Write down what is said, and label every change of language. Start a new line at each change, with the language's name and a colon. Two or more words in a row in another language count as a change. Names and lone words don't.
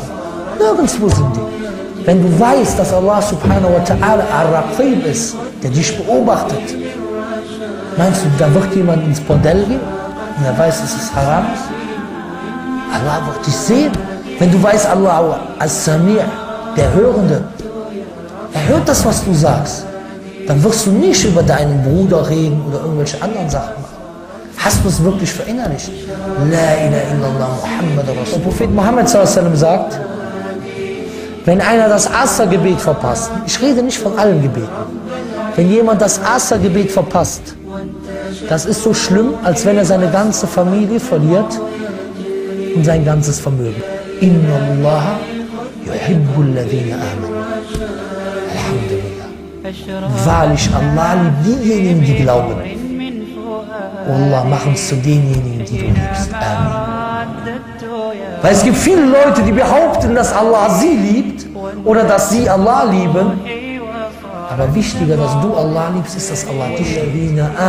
German: Nirgendwo sind die. Wenn du weißt, dass Allah
Arabic: سبحانه وتعالى
German: Ar-Raqib ist, der dich beobachtet, meinst du, da wird jemand ins Bordell gehen und er weiß, dass es haram ist? Allah wird dich sehen. Wenn du weißt, Allah As-Sami', der Hörende, er hört das, was du sagst, dann wirst du nicht über deinen Bruder reden oder irgendwelche anderen Sachen machen. Hast du es wirklich verinnerlicht?
Arabic: لا إله إلا الله محمد رسول.
German: Der Prophet Muhammad
Arabic: صلى الله عليه وسلم
German: sagt, wenn einer das Asr-Gebet verpasst, ich rede nicht von allen Gebeten, wenn jemand das Asr-Gebet verpasst, das ist so schlimm, als wenn er seine ganze Familie verliert und sein ganzes Vermögen.
Arabic: إن الله يحب الذين آمنوا. Alhamdulillah.
German: Wahrlich, Allah liebt diejenigen, die glauben. Allah, mach uns zu denjenigen, die du liebst. Amen. Weil es gibt viele Leute, die behaupten, dass Allah sie liebt oder dass sie Allah lieben. Aber wichtiger, dass du Allah liebst, ist, dass Allah dich liebt.